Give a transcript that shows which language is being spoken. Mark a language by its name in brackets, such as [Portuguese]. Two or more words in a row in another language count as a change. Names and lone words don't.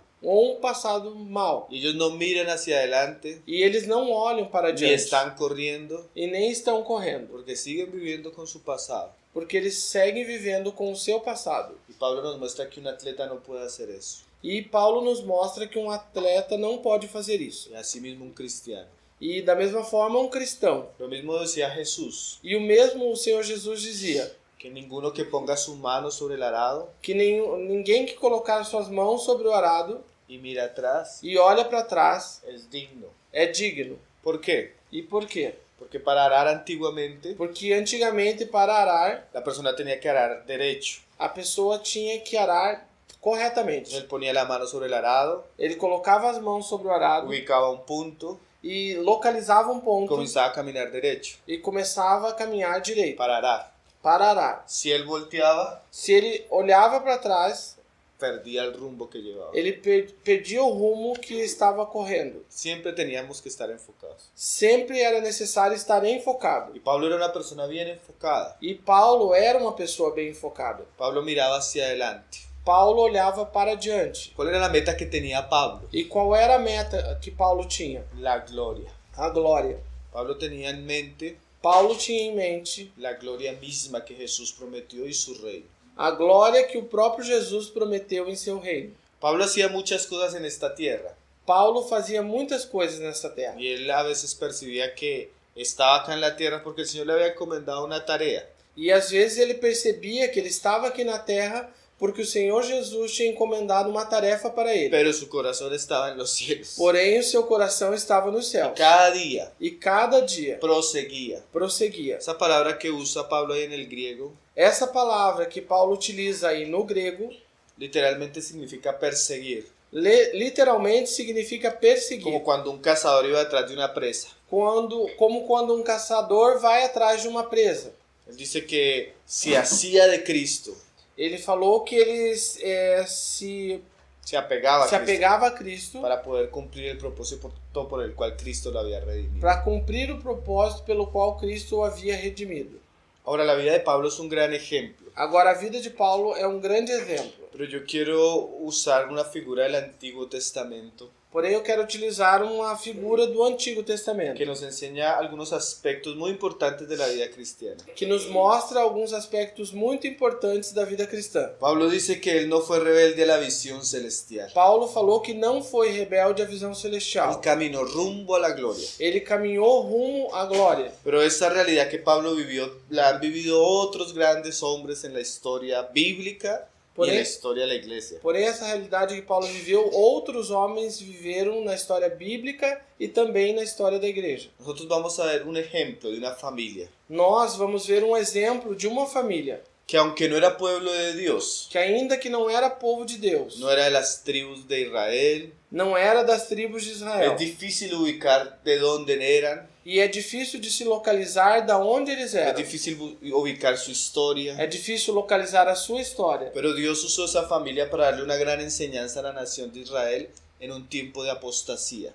[Portuguese] ou um passado mau. [Spanish] Y ellos no miran hacia adelante [Portuguese] E eles não olham para [Spanish] ni [Portuguese] adiante. [Spanish] están corriendo [Portuguese] E nem estão correndo. [Spanish] porque siguen viviendo con su pasado. [Portuguese] Porque eles seguem vivendo com o seu passado. [Spanish] Y Pablo nos muestra que un atleta no puede hacer eso. [Portuguese] E Paulo nos mostra que um atleta não pode fazer isso. [Spanish] Y así mismo un cristiano. [Portuguese] E da mesma forma um cristão. [Spanish] Lo mismo decía Jesús, [Portuguese] E o mesmo o Senhor Jesus dizia, [Spanish] que ninguno que ponga su mano sobre el arado [Portuguese] que ninguém que colocar suas mãos sobre o arado [Spanish] y mira atrás [Portuguese] e olha para trás [Spanish] es digno. [Portuguese] é digno. [Spanish] ¿Por qué? [Portuguese] E por quê? [Spanish] Porque para arar antiguamente [Portuguese] Porque antigamente para arar, [Spanish] la persona tenía que arar derecho. [Portuguese] a pessoa tinha que arar corretamente. [Spanish] Él ponía la mano sobre el arado, [Portuguese] Ele colocava as mãos sobre o arado [Spanish] ubicaba un punto [Portuguese] e localizava um [Spanish] y [Portuguese] ponto [Spanish] comenzaba a caminar derecho [Portuguese] e começava a caminhar direito [Spanish] para arar. [Portuguese] para arar. [Spanish] Si él volteaba, [Portuguese] Se ele olhava para trás, [Spanish] perdía el rumbo que llevaba. [Portuguese] ele perdia o rumo que estava correndo. [Spanish] Siempre teníamos que estar enfocados. [Portuguese] Sempre era necessário estar enfocado. [Spanish] Y Pablo era una persona bien enfocada. [Portuguese] E Paulo era uma pessoa bem enfocada. [Spanish] Pablo miraba hacia adelante. [Portuguese] Paulo olhava para diante. [Spanish] ¿Cuál era la meta que tenía Pablo? [Portuguese] E qual era a meta que Paulo tinha? [Spanish] La gloria. [Portuguese] A glória. [Spanish] Pablo tenía en mente [Portuguese] Paulo tinha em mente [Spanish] la gloria misma que Jesús prometió y su reino. [Portuguese] a glória que o próprio Jesus prometeu em seu reino. [Spanish] Pablo hacía muchas cosas en esta tierra [Portuguese] Paulo fazia muitas coisas nessa terra. [Spanish] y él a veces percibía que estaba acá en la tierra porque el Señor le había encomendado una tarea. [Portuguese] E às vezes ele percebia que ele estava aqui na terra porque o Senhor Jesus tinha encomendado uma tarefa para ele. [Spanish] Pero su corazón estaba en los cielos. [Portuguese] Porém, o seu coração estava no céu. [Spanish] Cada día [Portuguese] E cada dia [Spanish] proseguía. [Portuguese] prosseguia. [Spanish] Esa palabra que usa Pablo ahí en el griego [Portuguese] Essa palavra que Paulo utiliza aí no grego, [Spanish] literalmente significa perseguir. [Portuguese] literalmente significa perseguir. [Spanish] Como cuando un cazador iba detrás de una presa. [Portuguese] Como quando um caçador vai atrás de uma presa. [Spanish] Él dice que se hacía de Cristo, [Portuguese] Ele falou que ele se [Spanish] apegaba a Cristo [Portuguese] apegava a Cristo [Spanish] para poder cumplir el propósito por el cual Cristo lo había redimido. [Portuguese] para cumprir o propósito pelo qual Cristo o havia redimido. [Spanish] Ahora, la vida de Pablo es un gran ejemplo, [Portuguese] Agora, a vida de Paulo é um grande exemplo. [Spanish] pero yo quiero usar una figura del Antiguo Testamento [Portuguese] Porém, eu quero utilizar uma figura do Antigo Testamento, [Spanish] que nos enseña algunos aspectos muy importantes de la vida cristiana. [Portuguese] que nos mostra alguns aspectos muito importantes da vida cristã. [Spanish] Pablo dice que él no fue rebelde a la visión celestial. [Portuguese] Paulo falou que não foi rebelde à visão [Spanish] Él [Portuguese] celestial. [Spanish] caminó rumbo a la gloria. [Portuguese] Ele caminhou rumo à glória. [Spanish] Pero esta realidad que Pablo vivió, la han vivido otros grandes hombres en la historia bíblica y en la historia de la iglesia. [Portuguese] Porém, essa realidade que Paulo viveu, outros homens viveram na história bíblica e também na história da igreja. [Spanish] Nosotros vamos a ver un ejemplo de una familia [Portuguese] Nós vamos ver um exemplo de uma família [Spanish] que, aunque no era pueblo de Dios, [Portuguese] que, ainda que não era povo de Deus, [Spanish] no era de las tribus de Israel, [Portuguese] não era das tribos de Israel, [Spanish] es difícil ubicar de dónde eran, [Portuguese] E é difícil de se localizar da onde eles [Spanish] Es [Portuguese] eram. [Spanish] difícil ubicar su historia. [Portuguese] É difícil localizar a sua história. [Spanish] Pero Dios usó esa familia para darle una gran enseñanza a la nación de Israel en un tiempo de apostasía.